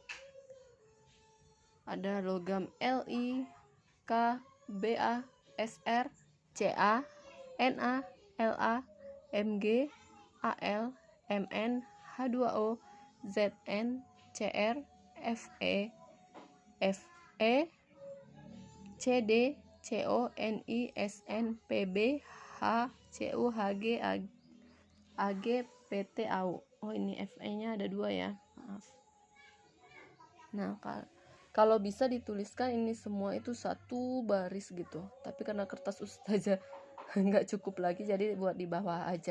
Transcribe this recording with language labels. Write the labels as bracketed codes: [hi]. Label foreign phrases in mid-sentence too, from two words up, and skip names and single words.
[id] Ada logam Li, K, Ba, Sr, Ca, Na, La, Mg, Al, Mn, H2O, Zn, Cr, Fe, Fe, Cd, Co, Ni, Sn, Pb, H, Cu, Hg, Ag, Pt, Au. Oh, ini Fe-nya ada 2 ya, maaf. Nah, kalau bisa dituliskan ini semua itu satu baris gitu, tapi karena kertas ustazah nggak cukup lagi, jadi buat di bawah aja.